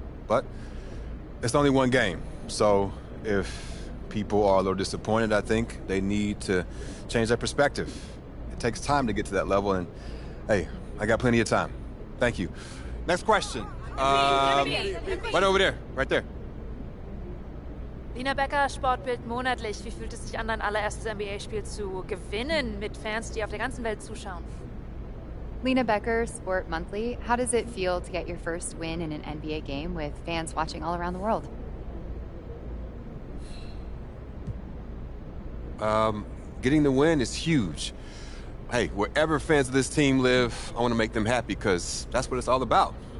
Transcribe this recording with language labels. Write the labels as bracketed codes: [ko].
[en] But it's only one game. So if people are a little disappointed, I think they need to change their perspective. It takes time to get to that level, and hey, I got plenty of time. Thank you. Next question. Right over there, right there. [de] Lina Becker, Sportbild monatlich. Wie fühlt es sich an, dein allererstes NBA-Spiel zu gewinnen mit Fans, die auf der ganzen Welt zuschauen? [en] Lina Becker, Sport Monthly. How does it feel to get your first win in an NBA game with fans watching all around the world? Getting the win is huge. Hey, wherever fans of this team live, I want to make them happy because that's what it's all about.